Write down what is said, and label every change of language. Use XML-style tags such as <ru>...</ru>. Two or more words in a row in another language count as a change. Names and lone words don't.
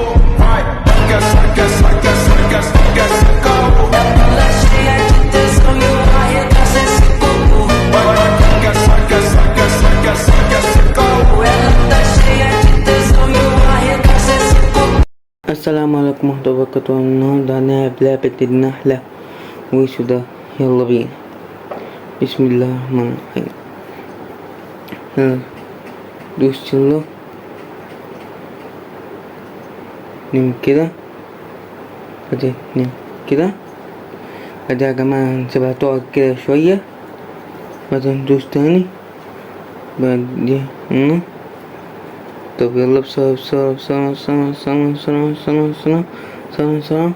<pt>Vai, quer ser caô. Ela cheia de tesão e eu arregaço esse popô. Vai, quer ser caô. Ela tá cheia de tesão e eu arregaço esse popô.</pt> <ar>السلام عليكم ورحمة الله وبركاته. النهاردة هنلعب لعبة النحلة وشو ده. يلا بينا. بسم الله الرحمن الرحيم. يلا دوس يلا نم كده، بعدين نم كده، بعدين يا جماعة نسيبها تقعد كده شوية، بعدين ندوس تاني، بعدين طب يلا بسرعة.</ar>